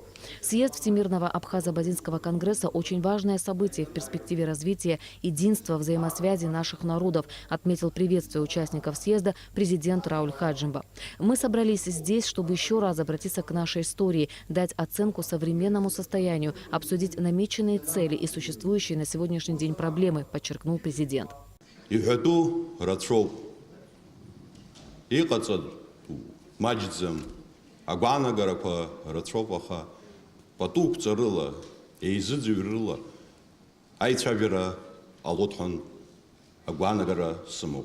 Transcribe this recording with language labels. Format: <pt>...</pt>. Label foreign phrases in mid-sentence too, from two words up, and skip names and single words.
<ru>Съезд Всемирного Абхазо-Абазинского конгресса – очень важное событие в перспективе развития единства, взаимосвязи наших народов, отметил приветствие участников съезда президент Рауль Хаджимба. Мы собрались здесь, чтобы еще раз обратиться к нашей истории, дать оценку современному состоянию, обсудить намеченные цели и существующие на сегодняшний день проблемы, подчеркнул президент.</ru> <ab>Иҳәатәу рацәоуп. Иҟаҵатәу маҷӡам. Агәаанагарақәа рацәоуп, аха патуқәҵарыла, еизыӡҩрыла аицәажәара ҟалоит ҳәа агәаанагара сымоуп.</ab>